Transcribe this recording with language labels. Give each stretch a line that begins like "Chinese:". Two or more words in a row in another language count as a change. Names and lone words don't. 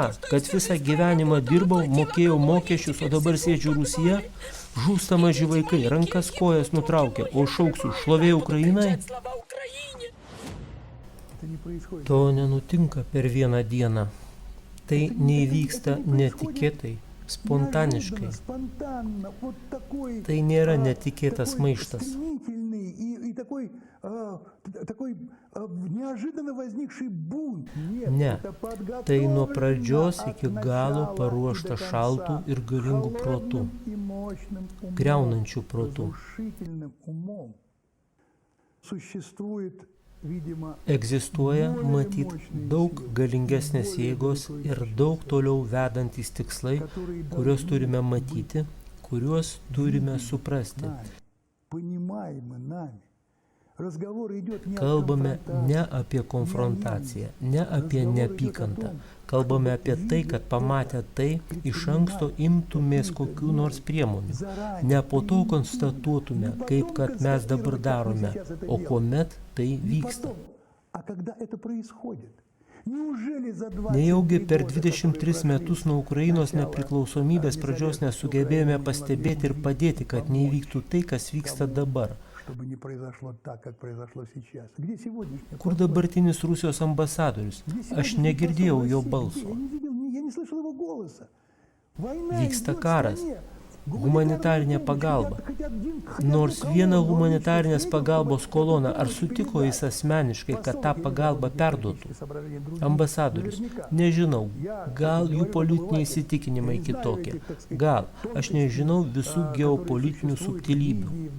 Lithuanian: Kad visą gyvenimą dirbau, mokėjau mokesčius, o dabar sėdžiu Rusija? Žūsta maži vaikai, rankas kojas nutraukia, o šauksiu šlovė Ukrainai? To nenutinka per vieną dieną. Tai neįvyksta netikėtai, spontaniškai.
Russian: Неожиданно, спонтанно, вот такой,
Lithuanian: Tai nėra netikėtas
Russian: такой
Lithuanian: maištas.
Russian: стремительный и такой неожиданно возникший бунт. Нет,
Lithuanian: Ne,
Russian: это
Lithuanian: tai nuo
Russian: подготовлено
Lithuanian: pradžios
Russian: от
Lithuanian: iki
Russian: начала
Lithuanian: galo paruošta
Russian: и до
Lithuanian: šaltų
Russian: конца
Lithuanian: ir galingų protų,
Russian: холодным и мощным умом,
Lithuanian: griaunančių protų.
Russian: разрушительным умом. Существует, видимо,
Lithuanian: Egzistuoja, matyt, daug galingesnės jėgos ir daug toliau vedantys tikslai, kuriuos turime matyti, kuriuos turime suprasti.
Russian: нами, понимаемы нами. Разговор идет не о
Lithuanian: Kalbame
Russian: конфронтации,
Lithuanian: ne apie konfrontaciją, ne apie neapykantą. Kalbame apie tai, kad pamatę tai, iš anksto imtumės kokių nors priemonių. Ne po to konstatuotume, kaip kad mes dabar darome, o kuomet tai
Russian: не
Lithuanian: vyksta.
Russian: потом, а когда это происходит. Неужели за 23
Lithuanian: Nejaugi per
Russian: года,
Lithuanian: 23
Russian: которые
Lithuanian: metus nuo Ukrainos nepriklausomybės pradžios nesugebėjome pastebėti ir padėti, kad neįvyktų tai, kas vyksta dabar.
Russian: чтобы не произошло так, как произошло сейчас? Где сегодняшнее
Lithuanian: Kur dabartinis Rusijos ambasadorius? Aš negirdėjau jo balso.
Russian: Я не слышал его голоса. Война
Lithuanian: Vyksta
Russian: идет в
Lithuanian: karas.
Russian: стране.
Lithuanian: Humanitarinė pagalba. Nors vieną humanitarinės pagalbos koloną, ar sutiko jis asmeniškai, kad tą pagalbą perduotų? Ambasadorius, nežinau, gal jų politiniai įsitikinimai kitokie, gal, aš nežinau visų geopolitinių subtilybių.